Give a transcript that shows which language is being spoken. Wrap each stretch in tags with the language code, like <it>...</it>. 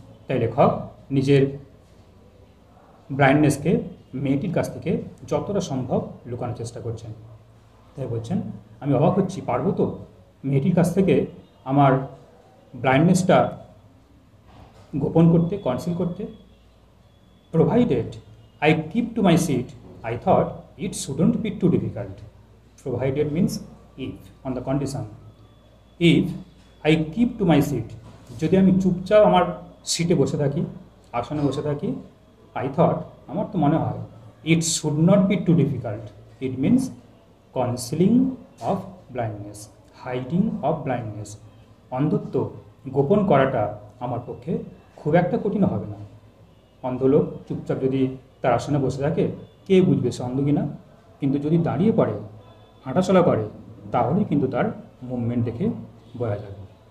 <bn>তাই লেখক নিজের ব্লাইন্ডনেসকে মেয়েটির কাছ থেকে যতটা সম্ভব লুকানোর চেষ্টা করছেন। তাই বলছেন, আমি অবাক হচ্ছি, পারবো তো মেয়েটির কাছ থেকে আমার ব্লাইন্ডনেসটা গোপন করতে, কনসিল করতে।</bn> <en>Provided I keep to my seat, I thought it shouldn't be too difficult. Provided means if, on the condition. If I keep to my seat,</en> <bn>যদি আমি চুপচাপ আমার সিটে বসে থাকি, আসনে বসে থাকি,</bn> <en>I thought,</en> <bn>আমার তো মনে হয়,</bn> <en>it should not be too difficult. It means concealing of blindness, hiding of blindness.</en> <bn>অন্ধত্ব গোপন করাটা আমার পক্ষে খুব একটা কঠিন হবে না। অন্ধ লোক চুপচাপ যদি তার আসনে বসে থাকে, কে বুঝবে সে অন্ধ কিনা? কিন্তু যদি দাঁড়িয়ে পড়ে, হাঁটাচলা করে, তাহলেই কিন্তু তার মুভমেন্ট দেখে বোঝা যাবে।</bn>